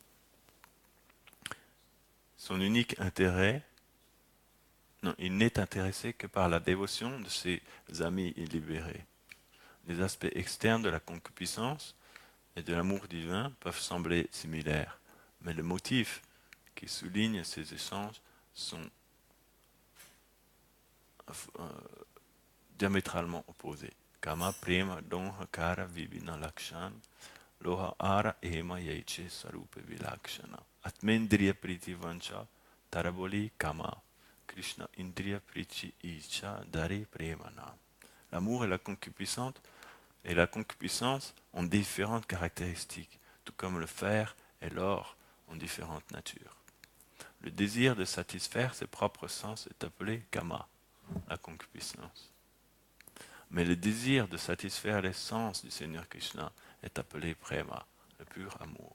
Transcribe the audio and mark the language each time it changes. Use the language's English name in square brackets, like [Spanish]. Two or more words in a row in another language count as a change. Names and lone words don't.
[French] Son unique intérêt, non, il n'est intéressé que par la dévotion de ses amis illibérés. Les aspects externes de la concupiscence et de l'amour divin peuvent sembler similaires, mais le motif qui souligne ces échanges sont diamétralement opposés. [Bangla] কাম প্রেম দোঁহা কার বিবিনা লক্ষণ লোহা আর এম যৈছে সরূপে বিলক্ষণ আত্মেন্দ্রিয় প্রীতি বাঞ্ছা তারবলি কাম কৃষ্ণ ইন্দ্রিয় প্রীতি ইচ্ছা ধরি প্রেমন. [French] L'amour et la concupiscence ont différentes caractéristiques, tout comme le fer et l'or ont différentes natures. Le désir de satisfaire ses propres sens est appelé kama, la concupiscence. Mais le désir de satisfaire les sens du Seigneur Krishna est appelé prema, le pur amour.